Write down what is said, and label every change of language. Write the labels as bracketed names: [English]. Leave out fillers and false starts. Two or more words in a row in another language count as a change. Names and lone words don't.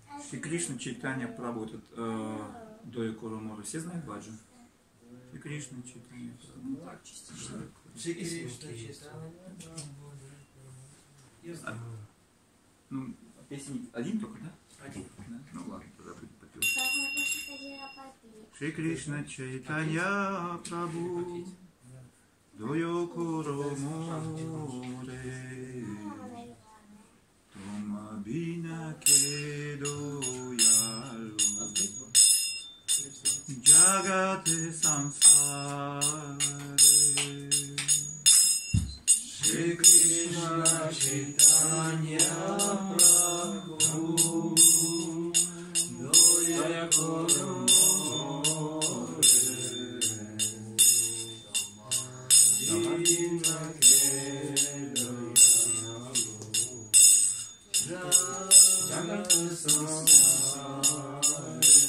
[Russian] Шри Кришна Чайтанья Прабху, этот [Bangla] দয়া কর মোরে, [Russian] все знают баджан? Шри Кришна Чайтанья Прабху. Так, частично. Шри Кришна Чайтанья Прабху. Ну, песни один только, да? Один. Да? Ну ладно, тогда будет попил. [Bangla] শ্রী কৃষ্ণ চৈতন্য প্রভু, দয়া কর মোরে, তোমা বিনা কে দয়ালু, জগত সংসারে. শ্রী কৃষ্ণ চৈতন্য প্রভু দয়া কর মোরে দীন কে দয়ালু জগত সংসারে.